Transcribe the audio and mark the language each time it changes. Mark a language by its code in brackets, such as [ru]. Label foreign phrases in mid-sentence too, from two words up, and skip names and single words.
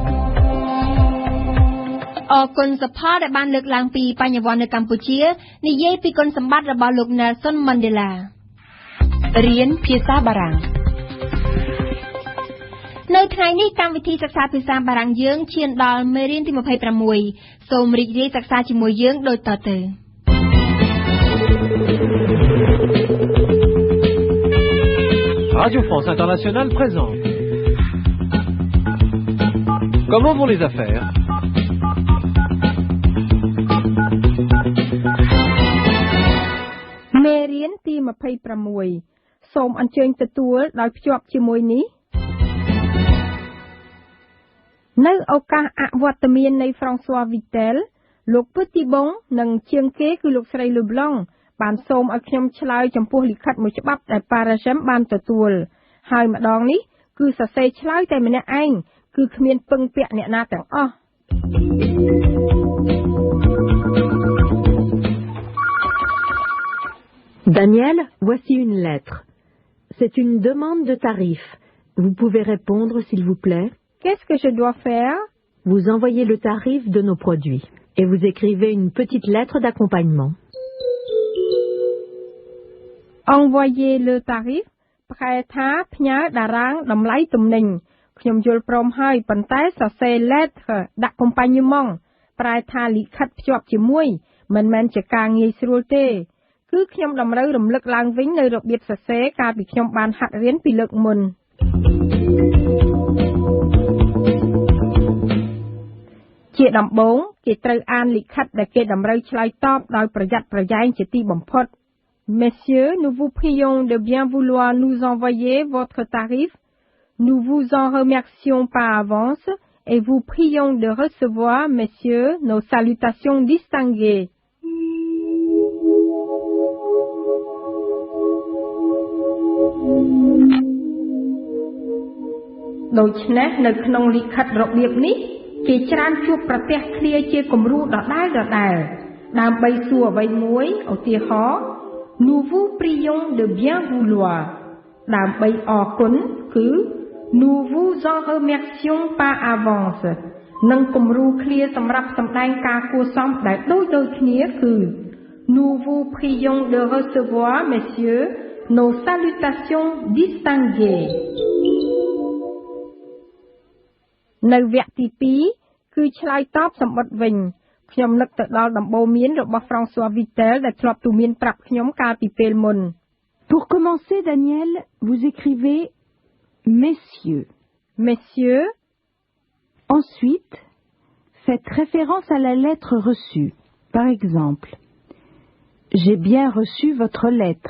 [km] អរគុណសផលដែលបានលើកឡើងពីបញ្ញវន្តនៅកម្ពុជានិយាយពីគុណសម្បត្តិរបស់លោក Nelson Mandela រៀនភាសាបារាំងនៅថ្ងៃនេះកម្មវិធីសិក្សាភាសាបារាំងយើងឈានដល់មេរៀនទី26សូមរីករាយសិក្សាជាមួយយើងដូចតទៅ [fr] Radio France Internationale présente. Comment vont les affaires? [km] Mérien ទី26សូមអញ្ជើញទទួលដោយភ្ជាប់ជាមួយនេះនៅឱកាសអវត្តមាននៃ François Vittel លោក Petitbon និងជាងគេគឺលោកស្រី Leblancបានសូមឲ្យខ្ញុំឆ្លើយចំពោះលិខិតមួយច្បាប់ដែល Paragem បានទទួលហើយម្ដងនេះគឺសរសេរឆ្លើយតែម្នាក់ឯងគឺគ្មានពឹងពាក់អ្នកណាទាំងអស់ [fr] Daniel, voici une lettre. C'est une demande de tarif. Vous pouvez répondre s'il vous plaît. Qu'est-ce que je dois faire? Vous envoyez le tarif de nos produits et vous écrivez une petite lettre d'accompagnement. Envoyer le tarif [km] ប្រែថាផ្ញើតារាងតម្លៃទំនិញខ្ញុំយល់ព្រមហើយប៉ុន្តែសរសេរ [fr] lettre d'accompagnement [km] ប្រែថាលិខិតភ្ជាប់ជាមួយមិនមែនជាការងាយស្រួលទេគឺខ្ញុំតម្រូវរំលឹកឡើងវិញនៅរបៀបសរសេរកាលពីខ្ញុំបានហាត់រៀនពីលើកមុន ជាដំបូងគេត្រូវអានលិខិតដែលគេតម្រូវឆ្លើយតបដោយប្រយ័ត្នប្រយែងជាទីបំផុត [fr] Messieurs, nous vous prions de bien vouloir nous envoyer votre tarif. Nous vous en remercions par avance et vous prions de recevoir, messieurs, nos salutations distinguées. [km] ដូច្នេះនៅក្នុងលិខិតរបៀបនេះគេច្រើនជួបប្រទះគ្នាជាគំរូ ដដែលដើម្បីសួរអ្វីមួយឧទាហរណ៍ [fr] Nous vous prions de bien vouloir [km] ដើម្បីអរគុណគឺ [fr] Nous vous en remercions par avance [km] និងគំរូឃ្លាសម្រាប់សម្ដែងការគួរសមដែលដូចគ្នាគឺ [fr] Nous vous prions de recevoir messieurs nos salutations distinguées [km] នៅវគ្គទី2គឺឆ្លើយតបសម្បត្តិវិញខ្ញុំនឹកទៅដល់ដំបូន្មានរបស់ François Vittel ដែលធ្លាប់ទូមានប្រាប់ខ្ញុំកាលពីពេលមុន [fr] Pour commencer Daniel, vous écrivez messieurs. Messieurs. Ensuite, faites référence à la lettre reçue. Par exemple, j'ai bien reçu votre lettre.